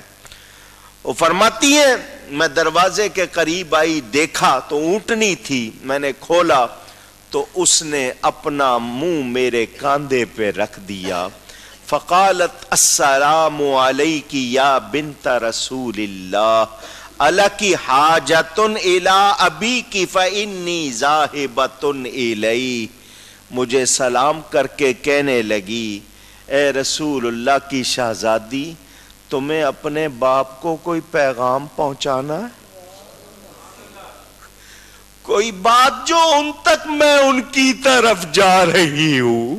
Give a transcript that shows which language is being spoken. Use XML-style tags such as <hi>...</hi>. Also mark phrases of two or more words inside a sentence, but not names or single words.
<ur>وہ فرماتی ہیں میں دروازے کے قریب آئی، دیکھا تو اونٹنی تھی، میں نے کھولا تو اس نے اپنا منہ میرے کاندھے پہ رکھ دیا.</ur> <ar>فقالت السلام علیک یا بنت رسول اللہ الکی حاجۃ الی ابیک فانی ذاہبۃ الیہ.</ar> <ur>مجھے سلام کر کے کہنے لگی اے رسول اللہ کی شہزادی، تمہیں اپنے باپ کو کوئی پیغام پہنچانا ہے، کوئی بات جو ان تک میں ان کی طرف جا رہی ہوں.</ur>